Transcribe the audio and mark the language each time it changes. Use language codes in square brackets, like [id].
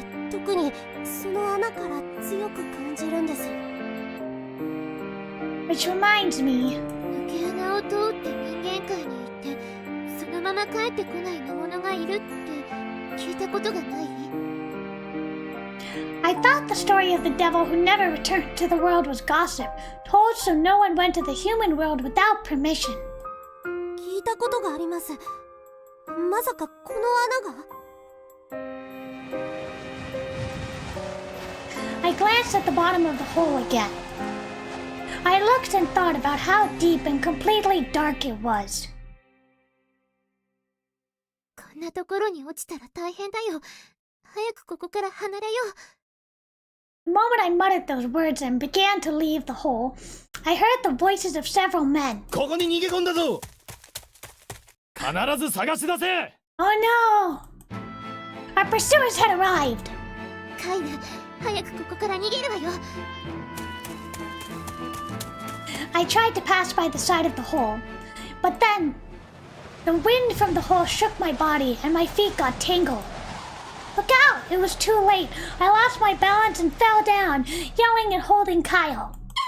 [ja] 特にその穴から強く感じるんです。 [en] Which reminds me. [ja] 抜け穴を通って人間界に行ってそのまま帰ってこない魔物がいるって聞いたことがない？ [en] I thought the story of the devil who never returned to the world was gossip, told so no one went to the human world without permission. [ja] 聞いたことがあります。まさかこの穴が？ [en] I glanced at the bottom of the hole again. I looked and thought about how deep and completely dark it was. [ja] こんなところに落ちたら大変だよ。早くここから離れよう。 [en] The moment I muttered those words and began to leave the hole, I heard the voices of several men. [ja] ここに逃げ込んだぞ。必ず探し出せ。 [en] Oh no! Our pursuers had arrived. [ja] カイナ、早くここから逃げるわよ。 [en] I tried to pass by the side of the hole, but then the wind from the hole shook my body and my feet got tangled. Look out! It was too late. I lost my balance and fell down, yelling and holding Kyle.